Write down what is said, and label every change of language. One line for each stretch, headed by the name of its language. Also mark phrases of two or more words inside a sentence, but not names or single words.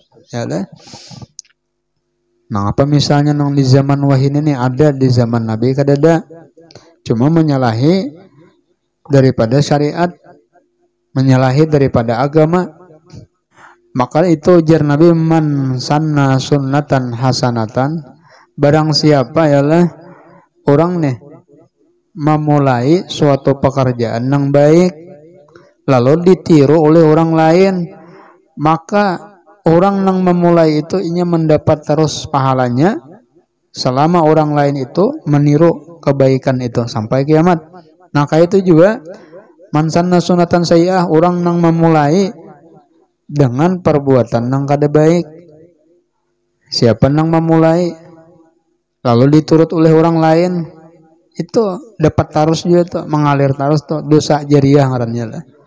Banjar: Ya deh. Nah apa misalnya nang di zaman wahyu ini ada, di zaman Nabi kadada, cuma menyalahi daripada syariat, menyalahi daripada agama, maka itu ujar Nabi,
Arabic: من سن سنة حسنة,
Indonesian: barang siapa ialah orang nih memulai suatu pekerjaan yang baik lalu ditiru oleh orang lain, maka orang yang memulai itu inya mendapat terus pahalanya selama orang lain itu meniru kebaikan itu sampai kiamat. Nah kayak itu juga
Arabic: من سن سنة سيئة,
Indonesian: orang yang memulai dengan perbuatan yang kada baik.
Banjar: Siapa yang memulai lalu diturut oleh orang lain, itu dapat tarus juga tuh, mengalir tarus tuh, dosa jariah ngarannya lah.